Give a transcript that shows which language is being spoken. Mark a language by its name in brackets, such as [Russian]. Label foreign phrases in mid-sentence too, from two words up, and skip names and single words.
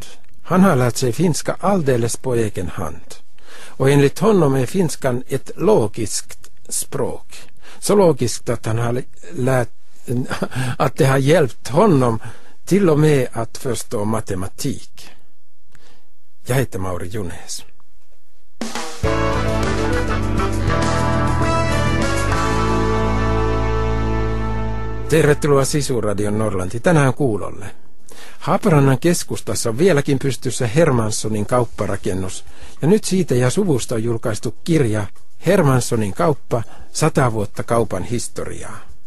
[Swedish] Han har lärt sig finska alldeles på egen hand. Och enligt honom är finskan ett logiskt språk. Så logiskt att han har lärt att det har hjälpt honom till och med att förstå matematik. Jag heter Mauri Junes. [Finnish] Tervetuloa Sisuradion Norlanti tänään kuulolle. Haaparannan keskustassa on vieläkin pystyssä Hermanssonin kaupparakennus, ja nyt siitä ja suvusta on julkaistu kirja Hermanssonin kauppa, 100 vuotta kaupan historiaa.